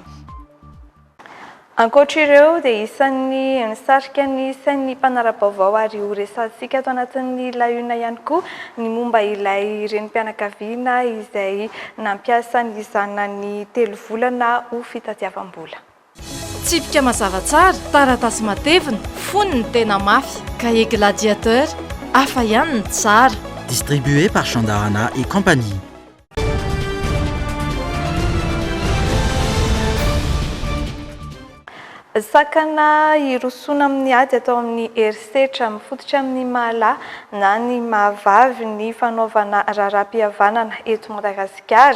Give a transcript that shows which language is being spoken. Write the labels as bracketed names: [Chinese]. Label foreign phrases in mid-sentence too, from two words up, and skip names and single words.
[Malagasy] Ankoatra ireo dia isan'ny nisarika ny sain'ny mpanara-baovao ary ho resansika ato anatin'ny lahiona ihany koa ny momba ilay renim-pianakaviana izay nampiasa ny zanany 3 volana ho fitadiavam-bola. Tsipika mazava tsara, taratasy matevina, foniny tena mafy, [French] cahier gladiateur, [Malagasy] hafa ihany ny tsara. [French] Distribué par Chandarana et compagnie. [Malagasy] Sakana hirosona amin'ny ady atao amin'ny herisetra mifototra amin'ny mahalà na ny mahavavy ny fanaovana raharaham-pihavanana eto Madagasikara.